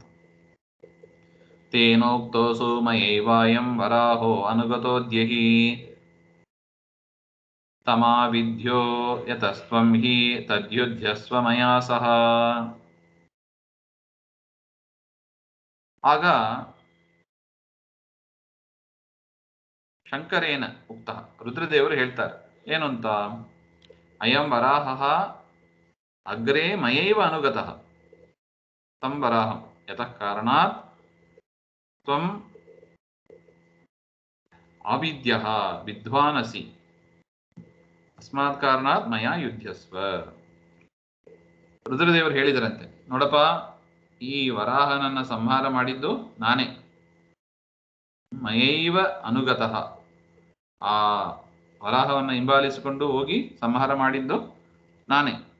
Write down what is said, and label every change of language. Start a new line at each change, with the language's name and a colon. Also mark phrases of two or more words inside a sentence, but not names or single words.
Sanskrit: ತೇನೋಕ್ತೋ ಸೋಮಯೈವಾಯಂ ವರಾಹೋ ಅನುಗತೋದ್ಯಹಿ ತಮಾವಿದ್ಯೋ ಯತಸ್ತ್ವಂ ಹಿ ತದ್ಯುಧ್ಯಸ್ವ ಮಯಾ ಸಹ.
Kannada: ಆಗ
Sanskrit: ಶಂಕರೇನ ಉಕ್ತ,
Kannada: ರುದ್ರದೇವರು ಹೇಳ್ತಾರೆ ಏನು ಅಂತ,
Sanskrit: ಅಯಂ ವರಾಹ ಅಗ್ರೇ ಮಯೈವ ಅನುಗತಃ ತಂ ವರಾಹಂ ಯತಃ ಕಾರಣಾತ್ ತ್ವಂ ಆವಿದ್ಯಃ ವಿದ್ವಾನಸಿ ಅಸ್ಮಾತ್ ಕಾರಣಾತ್ ಮಯಾ ಯುಧ್ಯಸ್ವ.
Kannada: ರುದ್ರದೇವರು ಹೇಳಿದರಂತೆ, ನೋಡಪ್ಪ, ಈ ವರಾಹನನ್ನ ಸಂಹಾರ ಮಾಡಿದ್ದು ನಾನೇ,
Sanskrit: ಮಯೈವ ಅನುಗತಃ,
Kannada: ಆ ವರಾಹವನ್ನು ಹಿಂಬಾಲಿಸಿಕೊಂಡು ಹೋಗಿ ಸಂಹಾರ ಮಾಡಿದ್ದು ನಾನೇ.